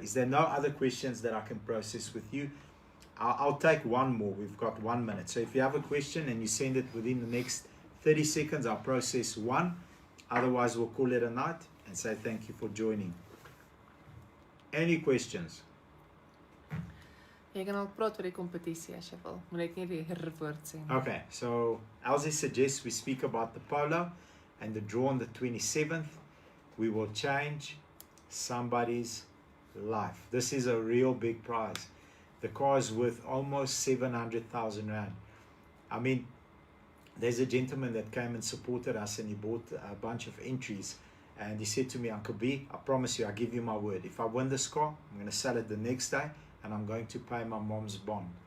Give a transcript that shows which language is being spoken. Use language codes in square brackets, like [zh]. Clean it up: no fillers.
[en] Is there no other questions that I can process with you? I'll take one more. We've got 1 minute. So if you have a question and you send it within the next 30 seconds, I'll process one. Otherwise, we'll call it a night and say thank you for joining. Any questions? [af] Jy kan al praat oor die kompetisie as jy wil. Moet net nie die woord sê nie. [en] Okay, so Elsie suggests we speak about the polo and the draw on the 27th. We will change somebody's life. This is a real big prize. The car is worth almost 700,000 Rand. I mean, there's a gentleman that came and supported us, and he bought a bunch of entries, and he said to me, Uncle B, I promise you, I give you my word, if I win this car, I'm going to sell it the next day, and I'm going to pay my mom's bond.